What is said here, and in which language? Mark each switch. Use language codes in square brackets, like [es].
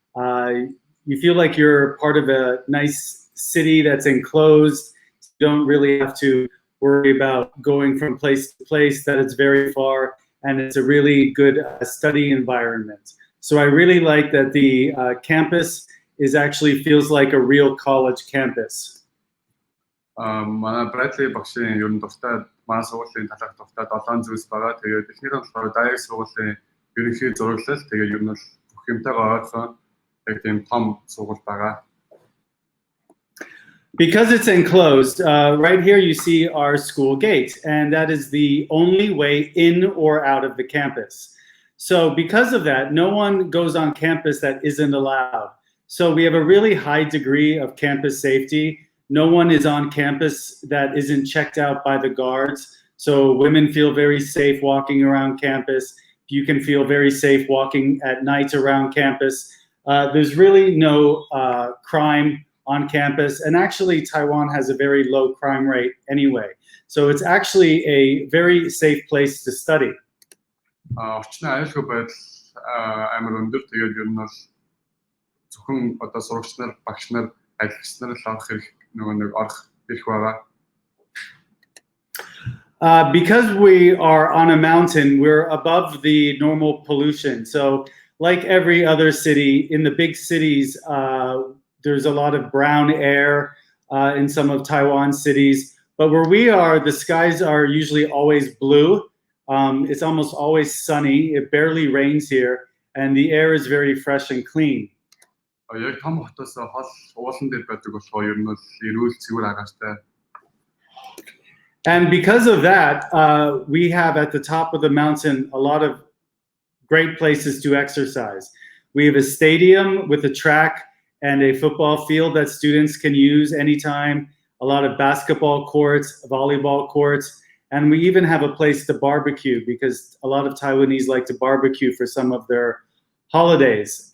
[en] You feel like you're part of a nice city that's enclosed. You don't really have to worry about going from place to place, that it's very far, and it's a really good study environment. So I really like that the campus actually feels like a real college campus. [mn] Манай Bradley багшийн ер нь дуртай манай сургуулийн талаарх дуртай 7 зүйлс байгаа. Тэгээд эхнийх нь болохоор Daye сургуулийн ерөнхий зураглал, тэгээд ер нь бол бүх юмтайгаа ойрхон яг тийм том сургууль байгаа. [en] Because it's enclosed, right here you see our school gate, and that is the only way in or out of the campus. So because of that, no one goes on campus that isn't allowed. So we have a really high degree of campus safety. No one is on campus that isn't checked out by the guards. So women feel very safe walking around campus. You can feel very safe walking at night around campus. There's really no crime on campus. And actually, Taiwan has a very low crime rate anyway. So it's actually a very safe place to study. [mn] Орчны аюулгүй байдал амар өндөр. Тэгээд ер нь бол зөвхөн одоо сурагч нар, багш нар, ажилч нар л орох хэрэг нэг орох эрх байгаа. [en] Because we are on a mountain, we're above the normal pollution. So, like every other city, in the big cities, there's a lot of brown air in some of Taiwan's cities. But where we are, the skies are usually always blue. It's almost always sunny. It barely rains here. And the air is very fresh and clean. [mn] Яг том хотоос хол уулан дээр байдаг болохоор ер нь бол эрүүл цэвэр агаартай. [en] And because of that, we have at the top of the mountain a lot of great places to exercise. We have a stadium with a track and a football field that students can use anytime, a lot of basketball courts, volleyball courts, and we even have a place to barbecue because a lot of Taiwanese like to barbecue for some of their holidays.